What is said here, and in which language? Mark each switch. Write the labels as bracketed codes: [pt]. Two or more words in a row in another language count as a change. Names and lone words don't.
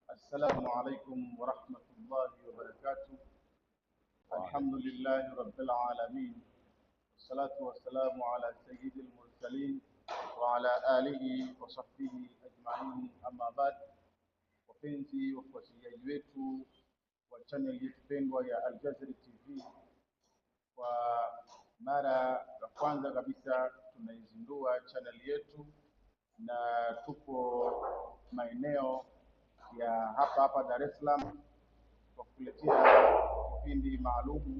[ar] السلام عليكم ورحمة الله وبركاته. الحمد لله رب العالمين، والصلاة والسلام على سيد المرسلين وعلى آله وصحبه أجمعين. أما بعد, [sw] wapenzi wafuatiliaji wetu wa channel yetu pendwa ya Al-Jazari TV, kwa mara ya kwanza kabisa tunaizindua channel yetu na tupo maeneo ya hapa Dar es Salaam kwa kuletea kipindi maalumu.